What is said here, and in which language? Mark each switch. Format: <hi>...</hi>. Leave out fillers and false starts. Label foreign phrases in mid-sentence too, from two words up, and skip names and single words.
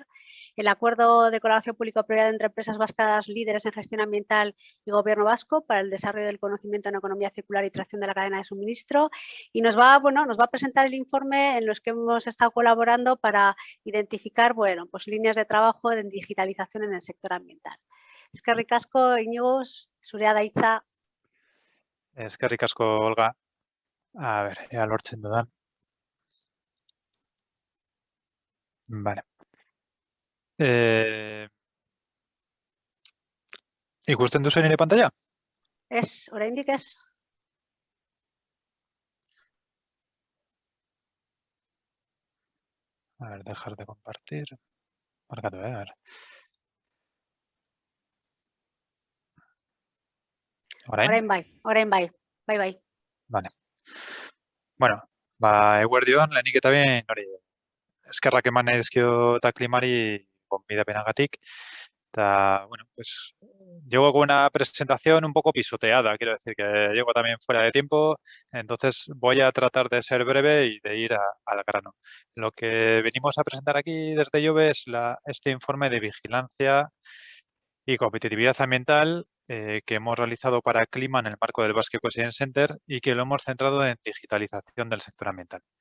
<es>El acuerdo de colaboración público-privada entre empresas vascas líderes en gestión ambiental y Gobierno Vasco para el desarrollo del conocimiento en economía circular y tracción de la cadena de suministro. Y nos va a presentar el informe en los que hemos estado colaborando para identificar, bueno, pues líneas de trabajo en digitalización en el sector ambiental.</es> <eu>Eskerrik asko, Íñigo, zurea da hitza. Eskerrik asko,</eu> <es>Olga. A ver, ya</es> <eu>lortzen dudan.</eu> <es>Vale.</es> <eu>¿Ikusten duzu nire pantalla? Oraindik ez.</eu> <es>A ver, dejar de compartir. Marcado, a ver.</es> <eu>Orain bai. Bai. Vale. Bueno, eguerdion, lehenik eta behin, eskerrak eman nahi dizkiot klimari gonbidapenagatik. Eta, bueno,</eu> <es>pues llego con una presentación un poco pisoteada, quiero decir que llego también fuera de tiempo, entonces voy a tratar de ser breve y de ir al grano. Lo que venimos a presentar aquí desde IOBE es este informe de vigilancia y competitividad ambiental que hemos realizado para Clima en el marco del Basque Ecodesign Center y que lo hemos centrado en digitalización del sector ambiental.</es>